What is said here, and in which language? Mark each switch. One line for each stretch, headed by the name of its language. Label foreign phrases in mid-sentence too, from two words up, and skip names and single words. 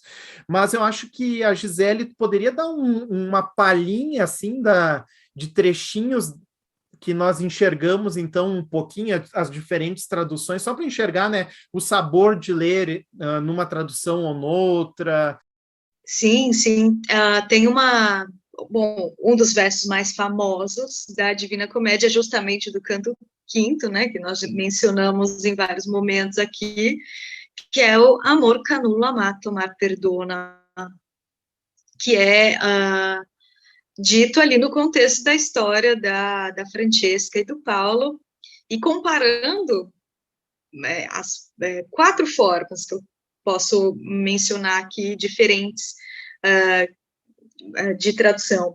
Portuguese: Mas eu acho que a Gisele poderia dar uma palhinha, assim, de trechinhos que nós enxergamos, então, um pouquinho as diferentes traduções, só para enxergar, né, o sabor de ler numa tradução ou noutra. Sim, sim. Tem bom, um dos versos mais famosos da Divina Comédia é justamente do canto quinto, né, que nós mencionamos em vários momentos aqui, que é o
Italian: amor canulo amato mar perdona,
Portuguese: que é dito ali no contexto da história da Francesca e do Paulo, e comparando as 4 formas que eu posso mencionar aqui, diferentes de tradução.